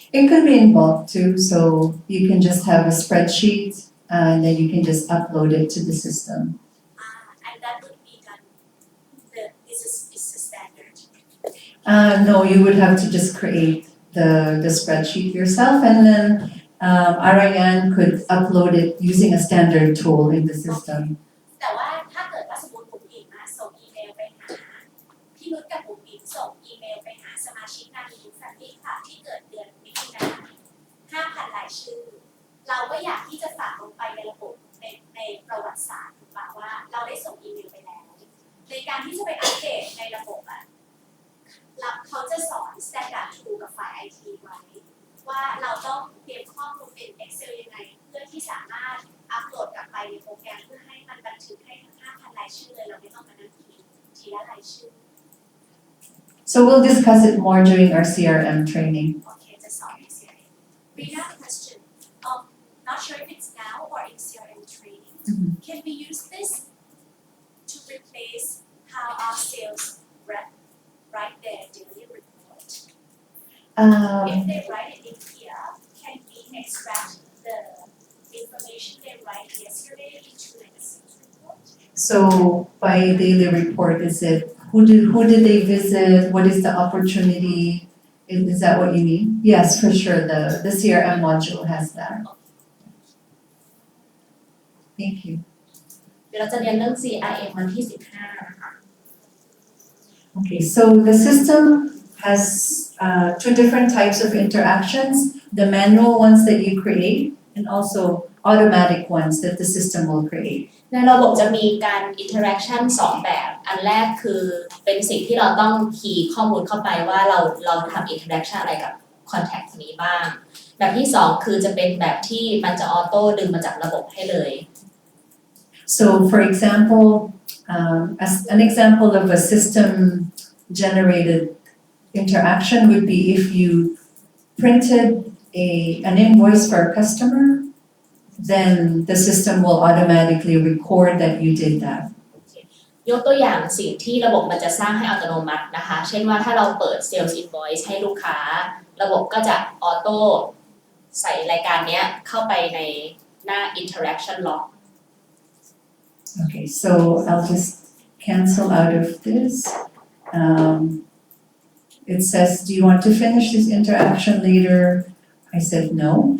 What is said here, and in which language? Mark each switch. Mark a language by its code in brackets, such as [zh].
[en] It could be in bulk too, so you can just have a spreadsheet and then you can just upload it to the system. And that would be done. This is the standard. No, you would have to just create the spreadsheet yourself and then Arayan could upload it using a standard tool in the system. [th] แต่ว่าถ้าเกิดว่าสมมติผมอิงส่งอีเมลไปหาพี่นุชกับผมอิงส่งอีเมลไปหาสมาชิกงานยูแฟมิลี่ค่ะที่เกิดเดือนมิถุนายน 5,000 รายชื่อ เราก็อยากที่จะฝากลงไปในระบบในประวัติศาสตร์ถูกป่ะว่าเราได้ส่งอีเมลไปแล้วในการที่จะไปอัปเดตในระบบ เขาจะสอน standard tool กับฝ่าย IT ไว้ว่าเราต้องเตรียมข้อมูลเป็น Excel ยังไงเพื่อที่สามารถอัปโหลดกลับไปในโปรแกรมเพื่อให้มันบันทึกให้ทั้ง 5,000 รายชื่อเลยเราไม่ต้องมานั่งคิดทีละรายชื่อ [en] So we'll discuss it more during our CRM training. Okay, the sorry CRM. Rina, question. Not sure if it's now or in CRM training. Can we use this to replace how our sales rep write their daily report? If they write it in here, can we extract the information they write yesterday into like a sales report? So by daily report, is it who did they visit? What is the opportunity? Is that what you mean? Yes, for sure. The CRM module has that. Thank you. [th] เดี๋ยวเราจะเรียนเรื่อง CRM วันที่ 15 นะคะ [en] Okay, so the system has two different types of interactions, the manual ones that you create and also automatic ones that the system will create. [th] ในระบบจะมีการ interaction 2 แบบ อันแรกคือเป็นสิ่งที่เราต้องคีย์ข้อมูลเข้าไปว่าเราทำ interaction อะไรกับ contact นี้บ้าง แบบที่ 2 คือจะเป็นแบบที่มันจะออโต้ดึงมาจากระบบให้เลย [en] So for example, as an example of a system generated interaction would be if you printed an invoice for a customer, then the system will automatically record that you did that. [th] ยกตัวอย่างสิ่งที่ระบบมันจะสร้างให้อัตโนมัตินะคะ เช่นว่าถ้าเราเปิด Sales Invoice ให้ลูกค้า ระบบก็จะออโต้ใส่รายการนี้เข้าไปในหน้า Interaction Log. [en] Okay, so I'll just cancel out of this. It says, do you want to finish this interaction later? I said no.